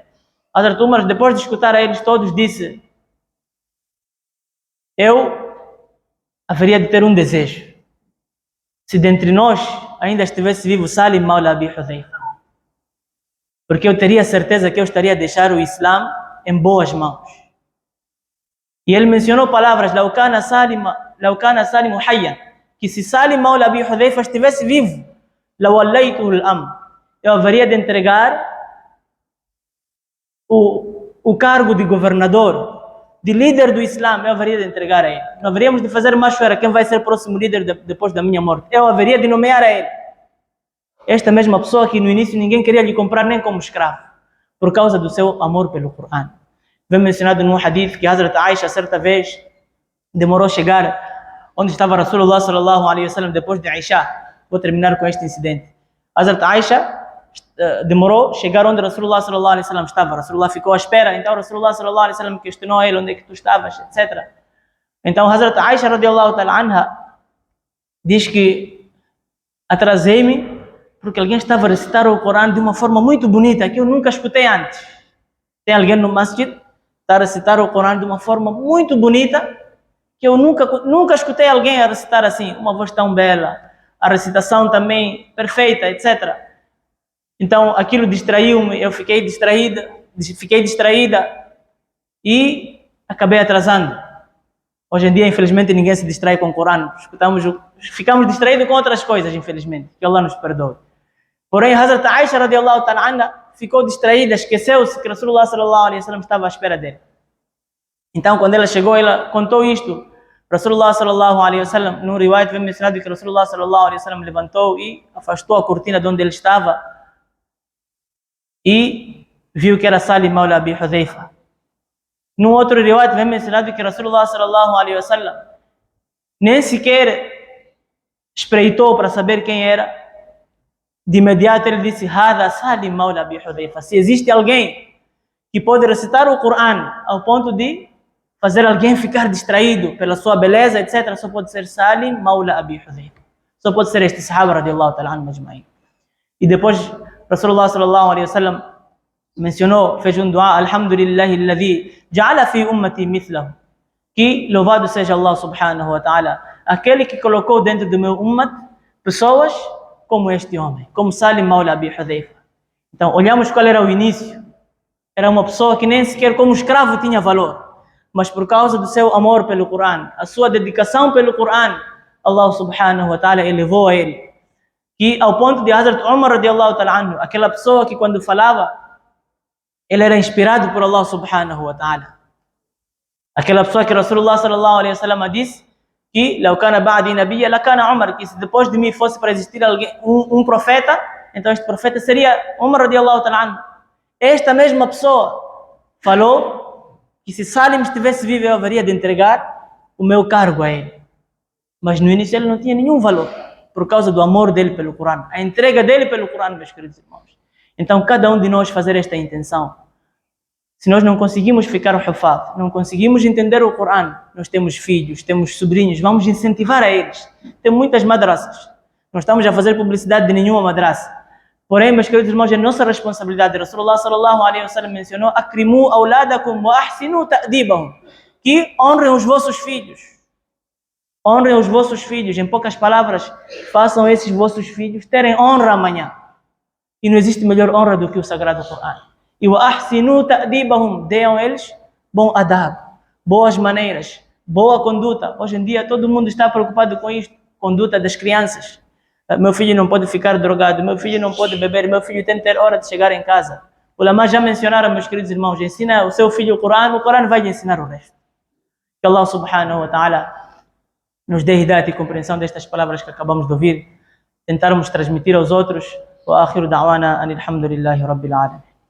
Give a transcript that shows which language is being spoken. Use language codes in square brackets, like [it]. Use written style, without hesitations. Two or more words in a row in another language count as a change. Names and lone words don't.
[pt] Hazrat Umar, depois de escutar a eles todos, disse: eu haveria de ter um desejo. Se dentre nós ainda estivesse vivo Salim Maula Abi Hudhayfa, porque eu teria certeza que eu estaria a deixar o Islã em boas mãos. E ele mencionou palavras: [ar] "لو كان سالم حيا", [pt] que se Salim Maula Abi Hudhayfa estivesse vivo, [ar] "لوليته الأمر", [pt] eu haveria de entregar o cargo de governador, de líder do Islã, eu haveria de entregar a ele. Não haveríamos de fazer mashwara, quem vai ser próximo líder depois da minha morte. Eu haveria de nomear a ele. Esta mesma pessoa que no início ninguém queria lhe comprar nem como escravo, por causa do seu amor pelo Corão. Vem mencionado num hadith que Hazrat Aisha, certa vez, demorou a chegar onde estava [ar] رسول الله صلى الله عليه وسلم [pt] depois de Aisha. Vou terminar com este incidente. Hazrat Aisha demorou a chegar onde [ar] رسول الله صلى الله عليه وسلم [pt] estava. Rasulullah ficou à espera, então [ar] رسول الله صلى الله عليه وسلم [pt] questionou a ele: onde é que tu estavas, etc. Então Hazrat Aisha [ar] رضي الله تعالى عنها [pt] diz que atrasei-me porque alguém estava a recitar o Corão de uma forma muito bonita que eu nunca escutei antes. Tem alguém no masjid está a recitar o Corão de uma forma muito bonita que eu nunca escutei alguém a recitar assim, uma voz tão bela, a recitação também perfeita, etc. Então aquilo distraiu-me, eu fiquei distraída e acabei atrasando. Hoje em dia, infelizmente, ninguém se distrai com o Corão. Ficamos distraídos com outras coisas, infelizmente, que Allah nos perdoe. Porém, Hazrat Aisha [ar] رضي الله تعالى عنها [pt] ficou distraída, esqueceu-se que [ar] رسول الله صلى الله عليه وسلم [pt] estava à espera dele. Então, quando ela chegou, ela contou isto. [ar] رسول الله صلى الله عليه وسلم, [pt] no riwayat vem mencionado que [ar] رسول الله صلى الله عليه وسلم [pt] levantou e afastou a cortina de onde ele estava e viu que era Salim Maula Abi Hudhayfa. Num outro riwayat vem mencionado que [ar] رسول الله صلى الله عليه وسلم [pt] nem sequer espreitou para saber quem era. De imediato ele disse: [ar] "هذا سالم مولى أبي حذيفة". [pt] Se existe alguém que pode recitar o Corão ao ponto de fazer alguém ficar distraído pela sua beleza, etc., só pode ser Salim Maula Abi Hudhayfa. Só pode ser este sahaba [ar] رضي الله تعالى عنه أجمعين. [pt] E depois [ar] رسول الله صلى الله عليه وسلم [pt] mencionou, fez um dua: [ar] "الحمد لله الذي جعل في أمتي مثله", [pt] que louvado seja Allah [ar] سبحانه وتعالى, [pt] aquele que colocou dentro do meu ummat pessoas como este homem, como Salim Maula Abi Hudhayfa. Então olhamos qual era o início. Era uma pessoa que nem sequer como escravo tinha valor, mas por causa do seu amor pelo Corão, a sua dedicação pelo Corão, Allah [ar] سبحانه وتعالى [pt] elevou a ele. Que ao ponto de Hazrat Umar [ar] رضي الله تعالى عنه, [pt] aquela pessoa que quando falava, ele era inspirado por Allah [ar] سبحانه وتعالى. [pt] Aquela pessoa que [ar] رسول الله صلى الله عليه وسلم [pt] disse que [ar] "لو كان بعدي نبيا لكان عمر", [pt] que se depois de mim fosse para existir um profeta, então este profeta seria Umar [ar] رضي الله تعالى عنه. [pt] Esta mesma pessoa falou que se Salim estivesse vivo eu haveria de entregar o meu cargo a ele. Mas no início ele não tinha nenhum valor, por causa do amor dele pelo Corão, a entrega dele pelo Corão, meus queridos irmãos. Então cada um de nós fazer esta intenção. Se nós não conseguimos ficar o hufaz, não conseguimos entender o Corão, nós temos filhos, temos sobrinhos, vamos incentivar a eles. Tem muitas madrasas. Não estamos a fazer publicidade de nenhuma madrasa. Porém, meus queridos irmãos, é nossa responsabilidade. [ar] رسول الله صلى الله عليه وسلم [pt] mencionou: [ar] "أكرموا أولادكم وأحسنوا تأديبهم", [pt] que honrem os vossos filhos. Honrem os vossos filhos. Em poucas palavras, façam esses vossos filhos terem honra amanhã. E não existe melhor honra do que o Sagrado Corão. E [ar] وأحسنوا تأديبهم, [pt] deem a eles bom adab, boas maneiras, boa conduta. Hoje em dia todo mundo está preocupado com isto, conduta das crianças. Meu filho não pode ficar drogado, meu filho não pode beber, meu filho tem que ter hora de chegar em casa. Ulama já mencionaram, meus queridos irmãos, ensina o seu filho o Corão vai lhe ensinar o resto. Que Allah [ar] سبحانه وتعالى [pt] nos dê hidayat e compreensão destas palavras que acabamos de ouvir, tentarmos transmitir aos outros. [ar] وآخر دعوانا أن الحمد لله رب العالمين.